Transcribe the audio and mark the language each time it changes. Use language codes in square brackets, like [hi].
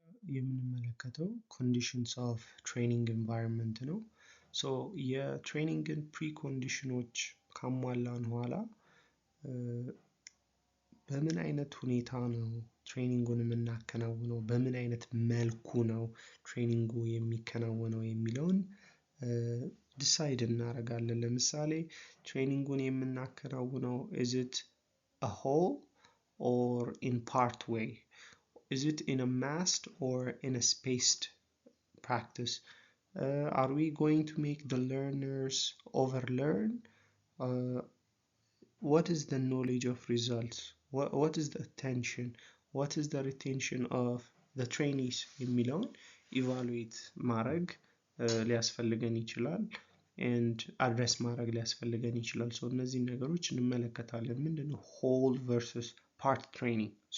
[am] የምንመለከተው ኮንዲሽንስ ኦፍ ትሬኒንግ ኤንቫይሮንመንት ነው። የትሬኒንግን ፕሪኮንዲሽኖች ካሟላን በኋላ በምን አይነት ሁኔታ ነው ትሬኒንጉን የምናከናውነው፣ በምን አይነት መልኩ ነው ትሬኒንጉ የሚከናወነው የሚለውን ዲሳይድ እናደርጋለን። ለምሳሌ ትሬኒንጉን የምናከናውነው [en] is it a whole or in part way? Is it in a massed or in a spaced practice? Are we going to make the learners overlearn? What is the knowledge of results? What is the attention? What is the retention of the trainees [am] የሚለውን ኢቫሉዌት ማድረግ ሊያስፈልገን ይችላል and አድሬስ ማድረግ ሊያስፈልገን ይችላል። እነዚህን ነገሮች እንመለከታለን። ምንድነው ሆል ቨርሰስ ፓርት ትሬኒንግ።